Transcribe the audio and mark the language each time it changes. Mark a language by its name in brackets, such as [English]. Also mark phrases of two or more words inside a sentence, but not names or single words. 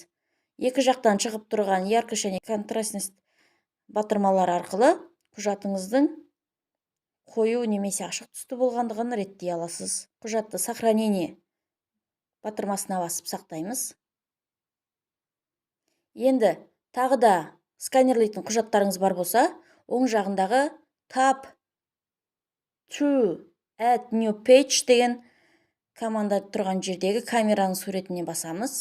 [Kazakh] Екі жақтан шығып тұрған яркость және контрастность батырмалар арқылы құжатыңыздың қою немесе ашық түсті болғандығын реттей аласыз. Құжатты сохранение батырмасына басып сақтаймыз. Енді тағы да сканерлейтін құжаттарыңыз бар болса, оң жағындағы [English] Tab to add new page [Kazakh] деген команда тұрған жердегі камераның суретіне басамыз.